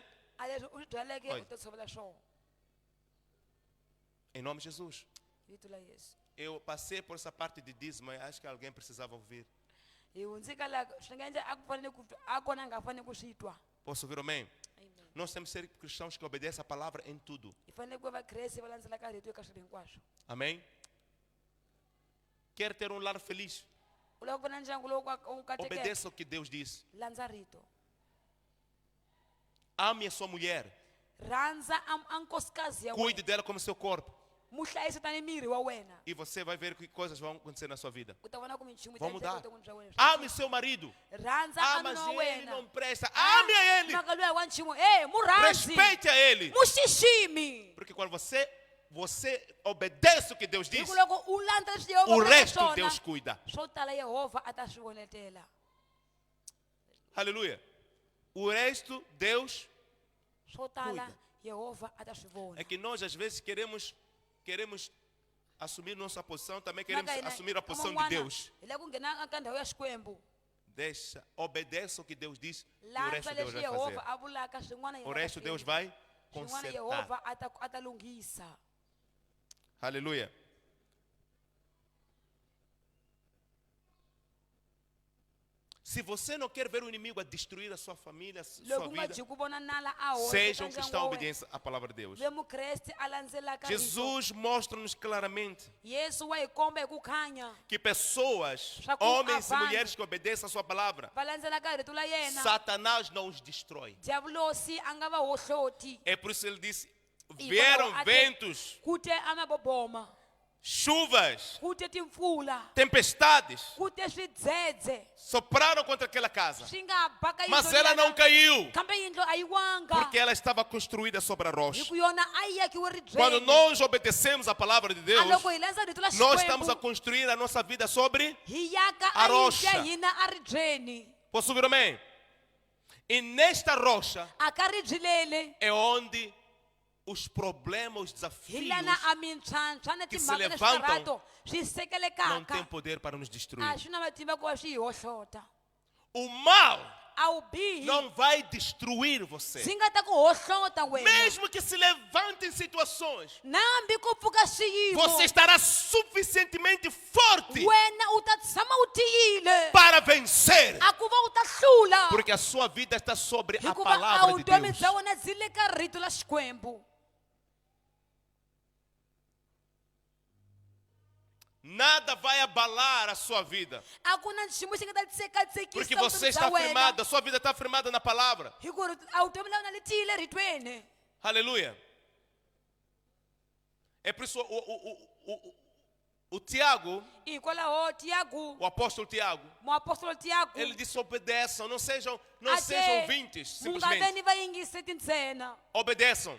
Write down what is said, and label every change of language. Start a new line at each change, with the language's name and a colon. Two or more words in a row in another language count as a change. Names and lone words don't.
Tsonga: a leswi u swi byaleke
Portuguese: Oi.
Tsonga: u ta tshovela swona.
Portuguese: Em nome de Jesus.
Tsonga: Hi vito la Yesu.
Portuguese: Eu passei por essa parte de dízimo, eu acho que alguém precisava ouvir.
Tsonga: Hi hundzika la swi nga endla a ku fanele ku a kona a nga fanele ku swi twa.
Portuguese: Posso ouvir amém? Amen. Nós temos que ser cristãos que obedecem a palavra em tudo.
Tsonga: Hi fanele ku va vakreste va landzelaka rito eka swilo hinkwaswo.
Portuguese: Amém? Quer ter um lar feliz?
Tsonga: U lava ku va na ndyangu lowu u katekeke,
Portuguese: Obedeça o que Deus diz.
Tsonga: landza rito.
Portuguese: Ame a sua mulher.
Tsonga: Rhandza a nkosikazi ya
Portuguese: Cuide
Tsonga: wena,
Portuguese: dela como seu corpo.
Tsonga: mu hlayisa tani miri wa wena.
Portuguese: E você vai ver que coisas vão acontecer na sua vida.
Tsonga: U ta vona ku minchumu
Portuguese: Vão mudar.
Tsonga: evuton'wini bya wena.
Portuguese: Ame seu marido.
Tsonga: Rhandza
Portuguese: Ah,
Tsonga: a
Portuguese: mas
Tsonga: nuna wa
Portuguese: ele
Tsonga: wena.
Portuguese: não presta. Ame a ele.
Tsonga: Mhaka luya wa nchumu, mu rhandzi,
Portuguese: Respeite a ele.
Tsonga: mu xiximi.
Portuguese: Porque quando você obedece o que Deus
Tsonga: Hi
Portuguese: diz,
Tsonga: ku loko u landza leswi Yehovha
Portuguese: o
Tsonga: vulaka
Portuguese: resto
Tsonga: swona,
Portuguese: Deus cuida.
Tsonga: swo tala Yehovha a ta swi vonetela.
Portuguese: Aleluia. O resto Deus
Tsonga: Swo tala
Portuguese: Cuida.
Tsonga: Yehovha a ta swi vona.
Portuguese: é que nós às vezes queremos assumir nossa posição, também queremos
Tsonga: Mhaka hina,
Portuguese: assumir a posição de
Tsonga: van'wana,
Portuguese: Deus.
Tsonga: hi lava ku nghena ka ndhawu ya Xikwembu.
Portuguese: Deixa, obedeça o que Deus diz e o
Tsonga: Landza
Portuguese: resto Deus
Tsonga: leswi
Portuguese: vai
Tsonga: Yehovha
Portuguese: fazer.
Tsonga: a vulaka, swin'wana
Portuguese: O resto Deus vai
Tsonga: swin'wana
Portuguese: consertar.
Tsonga: Yehovha a ta lunghisa.
Portuguese: Aleluia. Se você não quer ver o inimigo a destruir a sua família, a sua
Tsonga: Loko u nga
Portuguese: vida,
Tsonga: dyi ku vona nala a hoxa
Portuguese: seja
Tsonga: eka
Portuguese: um
Tsonga: ndyangu
Portuguese: cristão
Tsonga: wa wena,
Portuguese: obediente à palavra de Deus.
Tsonga: ve mukreste a landzelaka rito.
Portuguese: Jesus mostra-nos claramente
Tsonga: Yesu wa hi komba hi ku khanya
Portuguese: que pessoas, Só que homens e avante. mulheres que obedecem a sua palavra,
Tsonga: va landzelaka rito la yena,
Portuguese: Satanás não os destrói.
Tsonga: diablosi a nga va hohloti.
Portuguese: É por isso que ele disse:
Tsonga: Hikwalaho
Portuguese: vieram
Tsonga: a te-
Portuguese: ventos,
Tsonga: ku te a maboboma,
Portuguese: chuvas,
Tsonga: ku te timpfula,
Portuguese: tempestades,
Tsonga: ku te swidzedze,
Portuguese: sopraram contra aquela casa,
Tsonga: swi nga baka
Portuguese: mas
Tsonga: yindlu
Portuguese: ela
Tsonga: liya,
Portuguese: não caiu,
Tsonga: kambe yindlu a yi wanga,
Portuguese: porque ela estava construída sobre a
Tsonga: hi
Portuguese: rocha.
Tsonga: ku yona a yi yakiwe
Portuguese: Quando
Tsonga: ribyeni.
Portuguese: nós obedecemos a palavra de
Tsonga: A
Portuguese: Deus,
Tsonga: loko hi landza rito la
Portuguese: nós estamos a
Tsonga: Xikwembu,
Portuguese: construir a nossa vida sobre.
Tsonga: hi yaka a a
Portuguese: rocha.
Tsonga: yindlu ya hina a ribyeni.
Portuguese: Posso ouvir amém? E nesta rocha
Tsonga: A ka ribye lele
Portuguese: é onde os problemas, os
Tsonga: hi
Portuguese: desafios
Tsonga: lana a mintlhantlha na
Portuguese: que se
Tsonga: timhaka na
Portuguese: levantam
Tsonga: swikarato swi
Portuguese: não
Tsonga: sekelekaka,
Portuguese: têm poder para nos destruir.
Tsonga: a swi na matimba ku va swi hi hohlota.
Portuguese: O mal
Tsonga: a wu bihi
Portuguese: não vai destruir você.
Tsonga: swi nga ta ku hohlota wena.
Portuguese: Mesmo que se levantem situações,
Tsonga: Na hambi ku pfuka swiyimo,
Portuguese: você estará suficientemente forte
Tsonga: wena u ta tshama u tiyile
Portuguese: para vencer.
Tsonga: a ku va u ta hlula.
Portuguese: Porque a sua vida está sobre a
Tsonga: Hikuva a
Portuguese: palavra de
Tsonga: vutomi
Portuguese: Deus.
Tsonga: bya wena byi le ka rito la Xikwembu.
Portuguese: Nada vai abalar a sua vida.
Tsonga: A ku na nchumu xi nga ta tsekatsekisa
Portuguese: Porque
Tsonga: vutomi
Portuguese: você
Tsonga: bya
Portuguese: está
Tsonga: wena.
Portuguese: firmado, a sua vida está firmada na palavra.
Tsonga: Hi ku ri a vutomi la wena li tiyile ritweni.
Portuguese: Aleluia. É por isso o Tiago,
Tsonga: Hikwalaho Tiago,
Portuguese: o apóstolo Tiago,
Tsonga: muapostolo Tiago,
Portuguese: ele disse: obedeçam, não sejam
Tsonga: ate
Portuguese: ouvintes,
Tsonga: mu nga
Portuguese: simplesmente.
Tsonga: veni vayingiseti ntsena,
Portuguese: Obedeçam